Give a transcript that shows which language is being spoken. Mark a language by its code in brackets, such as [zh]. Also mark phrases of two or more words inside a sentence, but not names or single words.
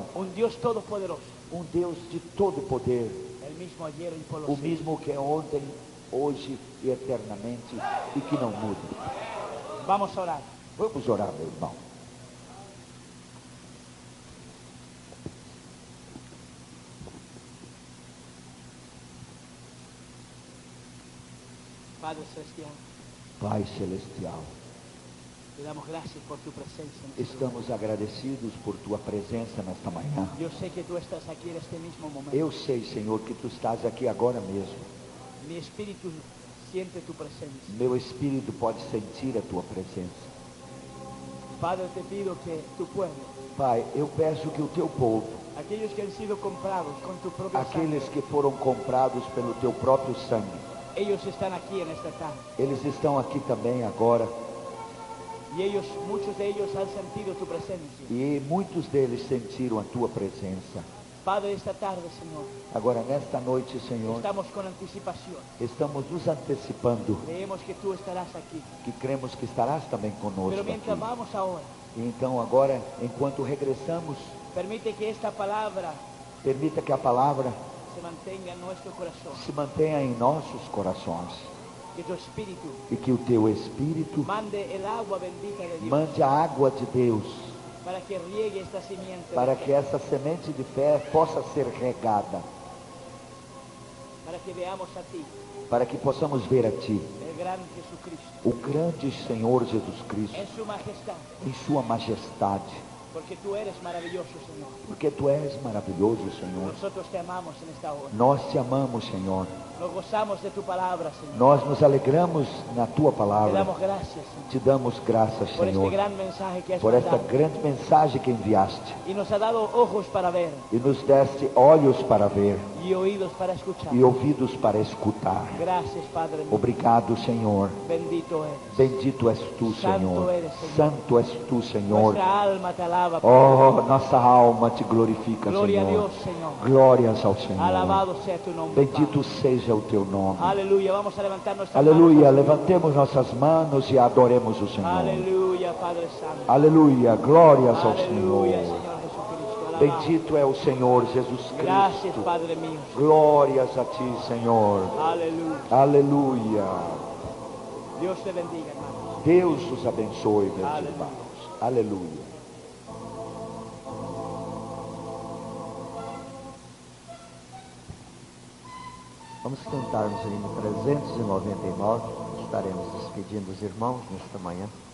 [es] Un Dios todopoderoso. [pt] Um Deus de todo poder. [es] El mismo ayer y por los [pt] O [es] siglos. [pt] mesmo que é ontem, hoje e eternamente e que não muda. [es] Vamos a orar. [pt] Vamos orar, meu irmão. [es] Padre Celestial, [pt] Pai Celestial, [es] te damos gracias por tu presencia en este lugar. [pt] estamos agradecidos por Tua presença nesta manhã. [es] Yo sé que tú estás aquí en este mismo momento. [pt] Eu sei, Senhor, que Tu estás aqui agora mesmo. [es] Mi espíritu siente tu presencia. [pt] Meu espírito pode sentir a Tua presença. [es] Padre, te pido que tu pueblo, [pt] Pai, eu peço que o Teu povo, [es] aquellos que han sido comprados con tu propia [pt] aqueles [es] sangre, [pt] que foram comprados pelo Teu próprio sangue, [es] ellos están aquí en esta tarde. [pt] eles estão aqui também agora. [es] Y ellos, muchos de ellos han sentido tu presencia. [pt] E muitos deles sentiram a Tua presença. [es] Padre, esta tarde, Señor, [pt] Agora, nesta noite, Senhor, [es] estamos con anticipación. [pt] estamos nos antecipando [es] Creemos que tú estarás aquí. [pt] que cremos que estarás também [es] Pero [pt] conosco [es] mientras [pt] aqui. [es] vamos ahora, [pt] E então, agora, enquanto regressamos, [es] permite que esta palabra [pt] permita que a palavra [es] se mantenga en nuestro corazón. [pt] se mantenha em nossos corações [es] Que tu espíritu [pt] e que o Teu Espírito [es] mande el agua bendita de Dios [pt] mande a água de Deus [es] para que riegue esta simiente, [pt] para de que fe, essa semente de fé possa ser regada, [es] para que veamos a ti, [pt] para que possamos ver a Ti, [es] el gran Jesucristo, [pt] o grande Senhor Jesus Cristo, [es] en su majestad, [pt] em Sua majestade, [es] porque tú eres maravilloso, Señor. [pt] porque Tu és maravilhoso, Senhor. [es] Nosotros te amamos en esta hora. [pt] Nós Te amamos, Senhor. [es] Nos gozamos de tu palabra, Señor. [pt] Nós nos alegramos na Tua [es] Te [pt] palavra. [es] damos gracias, Señor, [pt] Te damos graças, [es] por este [pt] Senhor, [es] gran mensaje que has [pt] por esta [es] mandado. [pt] grande mensagem que enviaste [es] Y nos ha dado ojos para ver [pt] e nos deste olhos para ver [es] y oídos para escuchar. [pt] e ouvidos para escutar. [es] Gracias, Padre mío. [pt] Obrigado, Senhor. [es] Bendito eres. [pt] Bendito és Tu, [es] Santo [pt] Senhor. [es] eres, [pt] Senhor. Santo és Tu, Senhor. [es] Nuestra alma te alaba. [pt] Oh, nossa alma te glorifica, [es] Gloria a [pt] Senhor. [es] Dios, Señor. [pt] Glórias ao Senhor. [es] Alabado sea tu nombre, [pt] Bendito [es] Padre. [pt] seja o Teu nome. [es] Aleluya. Vamos a levantar nuestras [pt] Aleluia. [es] manos. [pt] Levantemos nossas manos e adoremos o Senhor. [es] Aleluya, Padre Santo. [pt] Aleluia. Glórias ao [es] Aleluya, [pt] Senhor. [es] Señor Jesucristo. Alabado. [pt] Bendito é o Senhor Jesus [es] Gracias, [pt] Cristo. [es] Padre mío. [pt] Glórias a Ti, Senhor. [es] Aleluya. [pt] Aleluia. [es] Dios te bendiga, hermano. [pt] Deus os abençoe, meus Aleluia. irmãos. Aleluia. Vamos cantarmos aí no 399, estaremos despedindo os irmãos nesta manhã.